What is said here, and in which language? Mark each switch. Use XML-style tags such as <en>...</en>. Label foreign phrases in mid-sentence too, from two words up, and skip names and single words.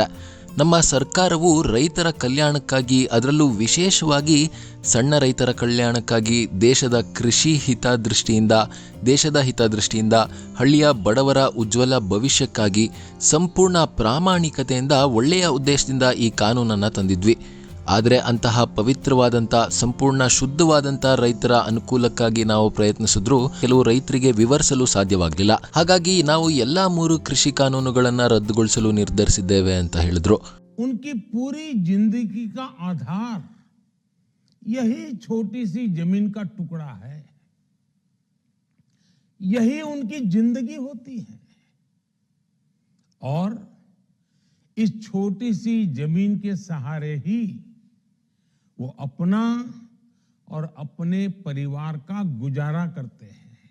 <kn>ನಮ್ಮ ಸರ್ಕಾರವು ರೈತರ ಕಲ್ಯಾಣಕ್ಕಾಗಿ, ಅದರಲ್ಲೂ ವಿಶೇಷವಾಗಿ ಸಣ್ಣ ರೈತರ ಕಲ್ಯಾಣಕ್ಕಾಗಿ ದೇಶದ ಹಿತದೃಷ್ಟಿಯಿಂದ ಹಳ್ಳಿಯ ಬಡವರ ಉಜ್ವಲ ಭವಿಷ್ಯಕ್ಕಾಗಿ ಸಂಪೂರ್ಣ ಪ್ರಾಮಾಣಿಕತೆಯಿಂದ ಒಳ್ಳೆಯ ಉದ್ದೇಶದಿಂದ ಈ ಕಾನೂನನ್ನು ತಂದಿದ್ವಿ. ಆದರೆ ಅಂತಹ ಪವಿತ್ರವಾದಂಥ, ಸಂಪೂರ್ಣ ಶುದ್ಧವಾದಂಥ ರೈತರ ಅನುಕೂಲಕ್ಕಾಗಿ ನಾವು ಪ್ರಯತ್ನಿಸಿದ್ರೂ ಕೆಲವು ರೈತರಿಗೆ ವಿವರಿಸಲು ಸಾಧ್ಯವಾಗಲಿಲ್ಲ. ಹಾಗಾಗಿ ನಾವು ಎಲ್ಲಾ 3 ಕೃಷಿ ಕಾನೂನುಗಳನ್ನು ರದ್ದುಗೊಳಿಸಲು ನಿರ್ಧರಿಸಿದ್ದೇವೆ ಅಂತ ಹೇಳಿದ್ರು.</kn> <hi>उनकी पूरी जिंदगी का आधार यही छोटी सी जमीन का टुकड़ा है, यही उनकी जिंदगी होती है. और इस छोटी सी जमीन के सहारे ही वो अपना और अपने परिवार का गुजारा करते हैं.</hi>